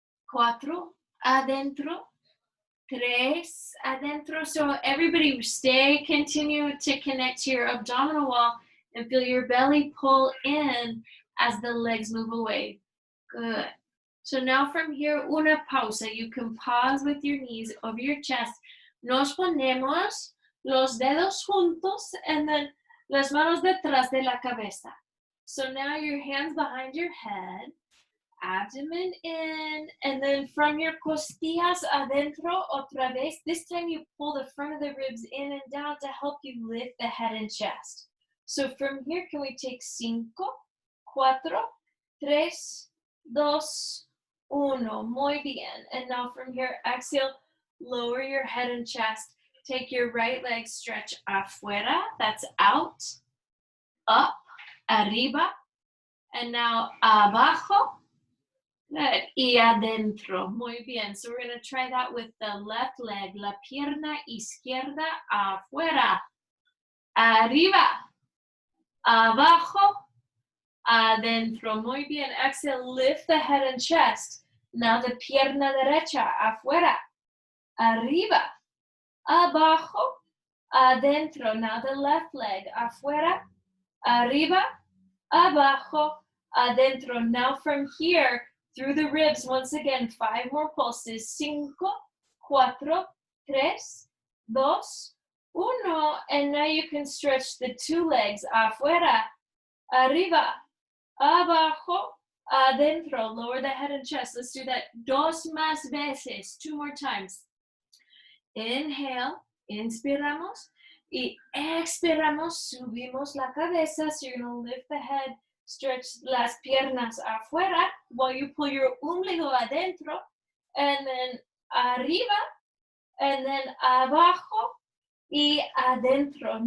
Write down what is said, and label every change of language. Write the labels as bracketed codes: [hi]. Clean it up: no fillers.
[es] 4 adentro, 3 adentro. [en] So everybody continue to connect to your abdominal wall and feel your belly pull in as the legs move away. Good. So now from here, [es] una pausa. [en] You can pause with your knees over your chest. [es] Nos ponemos los dedos juntos and then las manos detrás de la cabeza. [en] So now your hands behind your head, abdomen in, and then from your [es] costillas adentro otra vez. [en] This time you pull the front of the ribs in and down to help you lift the head and chest. So from here, can we take 5, 4, 3, 2, 1. [es] Muy bien. [en] And now from here, exhale, lower your head and chest. Take your right leg, stretch afuera. That's out, up, arriba. And now abajo, Good. [es] Y adentro. Muy bien. [en] So we're going to try that with the left leg. [es] La pierna izquierda afuera. Arriba. Abajo. Adentro. Muy bien. Exhale. [en] Lift the head and chest. [es] Now the pierna derecha afuera. Arriba. Abajo. Adentro. [en] Now the left leg. [es] Afuera. Arriba. Abajo. Adentro. [en] Now from here, through the ribs, once again, 5 more pulses. 5, 4, 3, 2, 1. And now you can stretch the 2 legs. [es] Afuera, arriba, abajo, adentro. [en] Lower the head and chest. Let's do that [es] 2 más veces. [en] 2 more times. [es] Inhale, inspiramos. Y expiramos, subimos la cabeza. [en] So you're going to lift the head. Stretch [es] las piernas afuera [en] while you pull your ombligo adentro, and then arriba, and then abajo, y adentro.